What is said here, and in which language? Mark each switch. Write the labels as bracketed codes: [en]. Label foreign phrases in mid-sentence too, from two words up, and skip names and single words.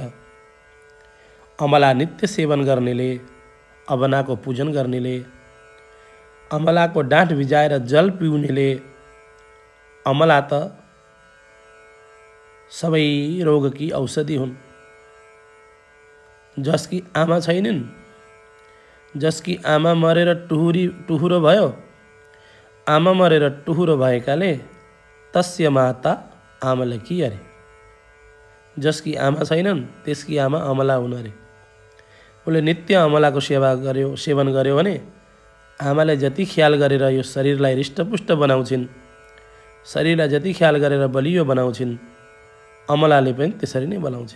[ne] अमला नित्य सेवन गर्नेले, अबनाको पूजन गर्नेले, अमलाको डाँठ भिजाएर जल पिउनेले अमला त सबै रोगकी औषधि हुन्। जसकी आमा छैनन्, जसकी आमा मरेर टुहुरो भयो, आमा मरेर टुहुरो भएकाले [sa] तस्य माता आमलकी [ne] अरे। जसकी आमा छैनन् त्यसकी आमा अमला हुन् अरे। उसले नित्य अमलाको सेवन गर्यो भने आमाले जति ख्याल गरेर यो शरीरलाई हृष्टपुष्ट बनाउँछिन्, शरीरलाई जति ख्याल गरेर बलियो बनाउँछिन्, अमलाले पनि त्यसरी नै बनाउँछिन्।